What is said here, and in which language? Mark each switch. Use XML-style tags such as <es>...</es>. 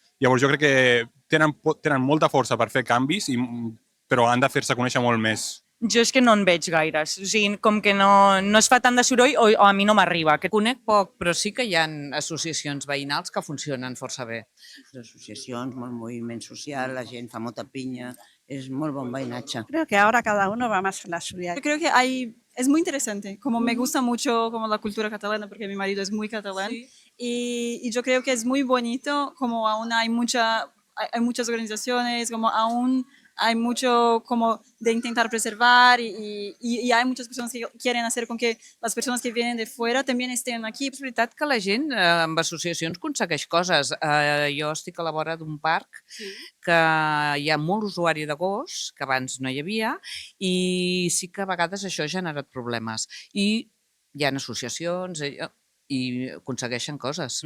<ca>Llavors jo crec que tenen molta força per fer canvis, però han de fer-se conèixer molt més. Jo és que no en veig gaires, o sigui, com que no es fa tant de soroll o a mi no m'arriba. Conec poc, però sí que hi ha associacions veïnals que funcionen força bé. Associacions, molt moviment social, la gent fa molta pinya, és molt bon veïnatge.</ca> <es>Creo que ahora cada uno va más a la suya. Yo creo que es muy interesante, como me gusta mucho como la cultura catalana, porque mi marido es muy catalán, y yo creo que es muy bonito, como aún hay muchas organizaciones, como aún hay mucho como de intentar preservar y hay muchas personas que quieren hacer con que las personas que vienen de fuera también estén aquí.</es> <ca>És veritat que la gent amb associacions aconsegueix coses. Jo estic a la vora d'un parc que hi ha molt usuari de gos, que abans no hi havia, i sí que a vegades això ha generat problemes. I hi ha associacions i aconsegueixen coses.</ca>